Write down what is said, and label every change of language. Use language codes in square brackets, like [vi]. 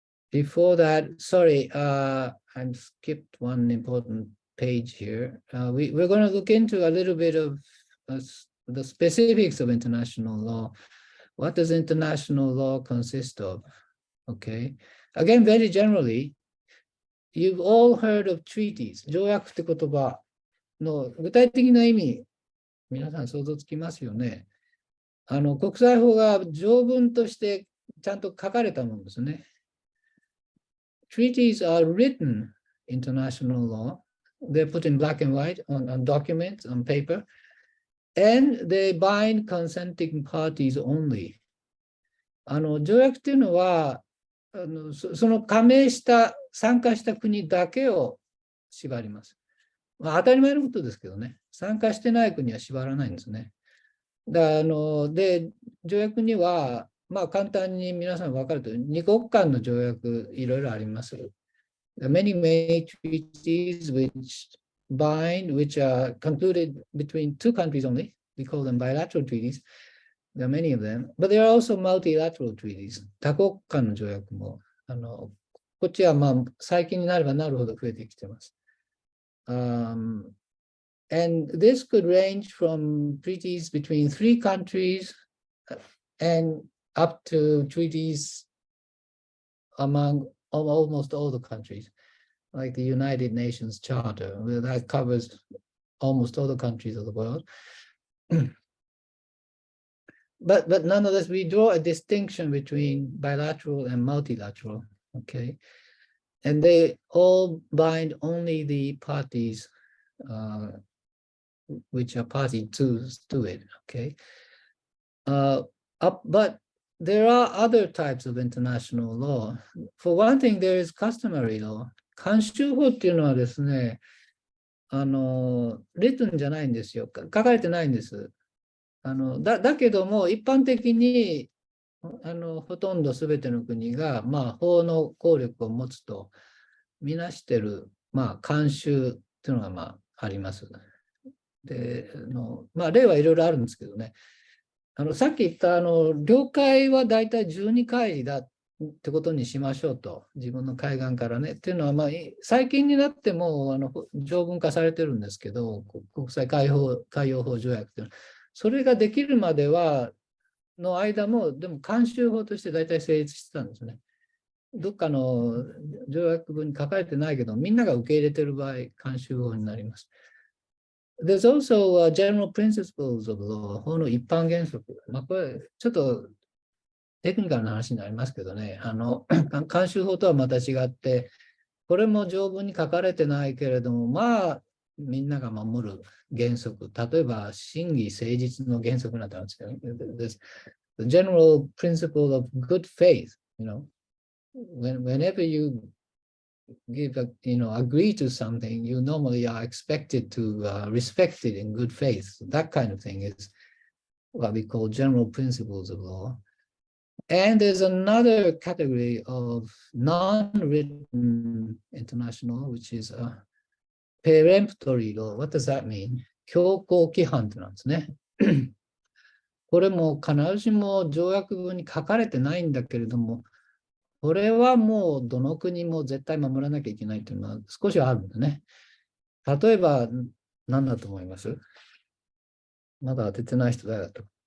[en] before that, sorry, I skipped one important page here. We're going to look into a little bit of the specifics of international law. What does international law consist of? Okay. Again, very generally, you've all heard of treaties. [ja] 条約って言葉の具体的な意味、皆さん想像つきますよね。国際法が条文としてちゃんと書かれたものですね。 [en] Treaties are written international law. They're put in black and white on documents, on paper, and they bind consenting parties only. [ja] 条約っていうのはその加盟した参加した国だけを縛ります。まあ、当たり前のことですけどね、参加してない国は縛らないんですね。で、条約には、まあ、簡単に皆さん分かるとおり、二国間の条約、いろいろあります。 [en] Many treaties which are concluded between two countries only. We call them bilateral treaties. There are many of them, but there are also multilateral treaties. [ja] 多国間の条約も、こっちはまあ最近になればなるほど増えてきています。 [en] And this could range from treaties between 3 countries and up to treaties among almost all the countries, like the United Nations Charter, that covers almost all the countries of the world. But nonetheless, we draw a distinction between bilateral and multilateral, okay? And they all bind only the parties which are party to it, okay? But there are other types of international law. For one thing, there is customary law. [ja] 慣習法っていうのはですね、written じゃないんですよ。書かれてないんです。だけども、一般的にほとんど全ての国が、まあ、法の効力を持つとみなしている、まあ、慣習というのが、まあ、あります。で、まあ、例はいろいろあるんですけどね。さっき言った領海はだいたい12海里だってことにしましょうと、自分の海岸からね。っていうのは、まあ、最近になっても条文化されてるんですけど、国際海洋法条約っていうのは、それができるまではの間も、でも慣習法としてだいたい成立してたんですね。どっかの条約文に書かれてないけど、みんなが受け入れてる場合、慣習法になります。 [en] There's also general principles of law, [ja] 法の一般原則。まあ、これ、ちょっとテクニカルな話になりますけどね、慣習法とはまた違って、これも条文に書かれてないけれども、まあ、みんなが守る原則。例えば、真偽誠実の原則なんてあるんですけど、 [en] the general principle of good faith, whenever you agree to something, you normally are expected to respect it in good faith. That kind of thing is what we call general principles of law. And there's another category of non-written international, which is peremptory law. What does that mean? [ja] 強行規範ってなんですね。これも必ずしも条約文に書かれてないんだけれども、これはもうどの国も絶対守らなきゃいけないというのは少しあるんだね。例えば何だと思います？まだ当ててない人誰だと。